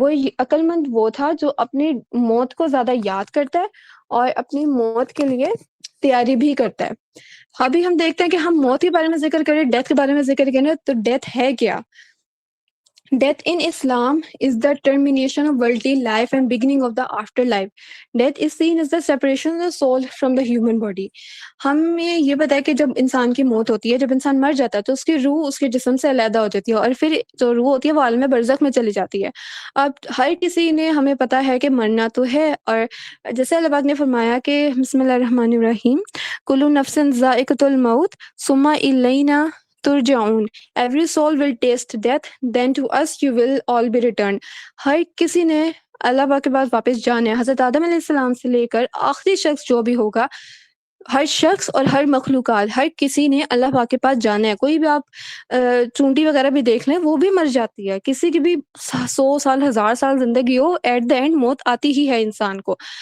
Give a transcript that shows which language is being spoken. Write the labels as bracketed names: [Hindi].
[Urdu] وہ عقل مند وہ تھا جو اپنی موت کو زیادہ یاد کرتا ہے اور اپنی موت کے لیے تیاری بھی کرتا ہے. ابھی ہم دیکھتے ہیں کہ ہم موت کے بارے میں ذکر کریں، ڈیتھ کے بارے میں ذکر کریں، تو ڈیتھ ہے کیا؟ [English] Death in Islam is the termination of worldly life and beginning of the afterlife. Death is seen as the separation of the soul from the human body. [Urdu] ہمیں یہ پتا ہے کہ جب انسان کی موت ہوتی ہے، جب انسان مر جاتا ہے، تو اس کی روح اس کے جسم سے علیحدہ ہو جاتی ہے، اور پھر جو روح ہوتی ہے وہ عالم برزخ میں چلی جاتی ہے. اب ہر کسی نے ہمیں پتا ہے کہ مرنا تو ہے، اور جیسے اللہ پاک نے فرمایا کہ [Arabic] بسم اللہ الرحمن الرحیم، کل نفس ذائقۃ الموت ثم الینا ترجعون. [English] Every soul will taste death, then to us you will all be returned. [Urdu] ہر کسی نے اللہ پاک کے پاس واپس جانا ہے. حضرت آدم علیہ السلام سے لے کر آخری شخص جو بھی ہوگا، ہر شخص اور ہر مخلوقات، ہر کسی نے اللہ پاک کے پاس جانا ہے. کوئی بھی آپ چونٹی وغیرہ بھی دیکھ لیں، وہ بھی مر جاتی ہے. کسی کی بھی 100 سال 1000 سال زندگی ہو، [English] at the end [Urdu] موت آتی ہی ہے انسان کو.